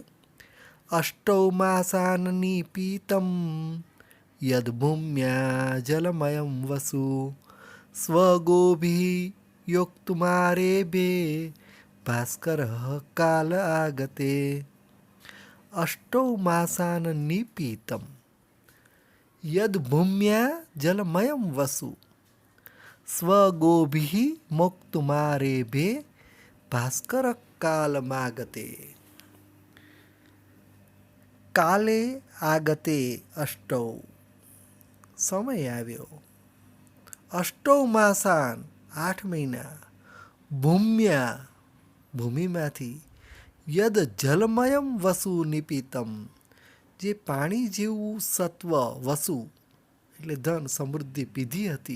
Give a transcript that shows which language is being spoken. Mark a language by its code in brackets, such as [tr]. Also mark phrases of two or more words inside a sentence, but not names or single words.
[sa] અષ્ટૌ માસાનની પીતમ યદ્ભૂમ્યા જલમયમ વસુ સ્વગોભિ યોક્તુમારેભે ભાસ્કર કાલ આગતે. अष्टौ मासान् निपीतं यद् भूम्या जलमयं वसु स्वगोभिः मोक्तुमारेभे भास्कर कालमागते. કાલે આગતે અષ્ટૌ, [gu] સમય આવ્યો. [sa] અષ્ટૌ માસાન, 8 મહિના. [gu] ભૂમ્યા, ભૂમિમાંથી. [sa] યદ જલમયમ વસુ નિપીતમ, [gu] જે પાણી જેવું સત્વ વસુ એટલે ધન સમૃદ્ધિ પીધી હતી.